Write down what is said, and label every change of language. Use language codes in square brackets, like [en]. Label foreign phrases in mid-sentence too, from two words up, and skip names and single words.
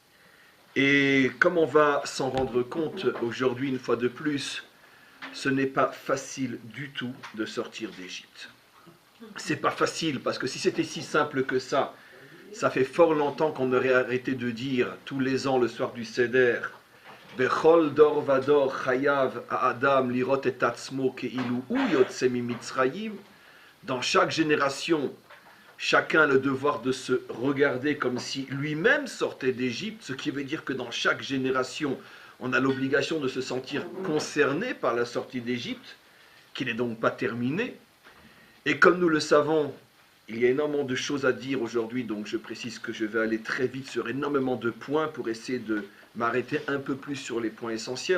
[fr] Et comme on va s'en rendre compte aujourd'hui une fois de plus, ce n'est pas facile du tout de sortir d'Égypte. C'est pas facile parce que si c'était si simple que ça fait fort longtemps qu'on aurait arrêté de dire tous les ans le soir du Seder [he] בכל דור ודור חייב האדם לראות את עצמו כאילו הוא יוצא ממצרים. [fr] Dans chaque génération, chacun a le devoir de se regarder comme si lui-même sortait d'Égypte, ce qui veut dire que dans chaque génération, on a l'obligation de se sentir concerné par la sortie d'Égypte, qui n'est donc pas terminée. Et comme nous le savons, il y a énormément de choses à dire aujourd'hui, donc je précise que je vais aller très vite sur énormément de points pour essayer de m'arrêter un peu plus sur les points essentiels.